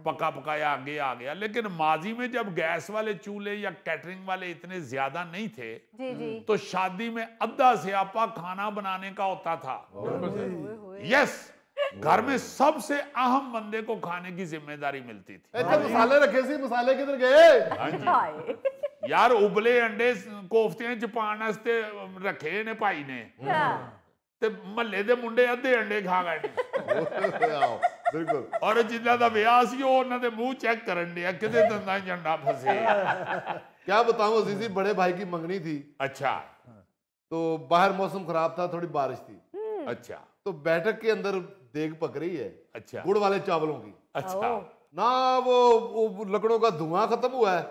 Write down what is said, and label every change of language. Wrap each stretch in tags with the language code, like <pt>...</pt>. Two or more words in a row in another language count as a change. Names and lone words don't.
<hi>पका पकाया आगे आ गया। लेकिन माजी में जब गैस वाले चूल्हे या कैटरिंग वाले इतने ज्यादा नहीं थे, जी जी। तो शादी में अद्धा स्यापा खाना बनाने का होता था। यस, घर में सबसे अहम बंदे को खाने की जिम्मेदारी मिलती थी।</hi> <pa>ਇੱਥੇ ਮਸਾਲੇ ਰੱਖੇ ਸੀ, ਮਸਾਲੇ ਕਿੱਧਰ ਗਏ?</pa> <hi>हाँ जी। हाय।</hi> <pa>ਯਾਰ ਉਬਲੇ ਆਂਡੇ ਕੋਫ਼ਤੀਆਂ ਚ ਪਾਣੇ ਵਾਸਤੇ ਰੱਖੇ ਨੇ ਭਾਈ ਨੇ, ਤੇ ਮਹੱਲੇ ਦੇ ਮੁੰਡੇ ਅੱਧੇ ਆਂਡੇ ਖਾ ਗਏ ਨੇ। ਆਓ ਬਿਲਕੁਲ। ਔਰ ਜਿੰਨਾ ਦਾ ਵਿਆਹ ਸੀ ਉਹ ਉਹਨਾਂ ਦੇ ਮੂੰਹ ਚੈੱਕ ਕਰਨ ਡਿਆ ਕਿਤੇ ਦੰਦਾਂ 'ਚ ਅੰਡਾ ਫਸੇ।</pa> <hi>क्या बताऊं अजीजी, बड़े भाई की मंगनी थी, अच्छा तो बाहर मौसम खराब था, थोड़ी बारिश थी, अच्छा तो बैठक के अंदर देग पक रही है अच्छा गुड़ वाले चावलों की। अच्छा। ना वो लकड़ों का धुआं खत्म हुआ है,</hi>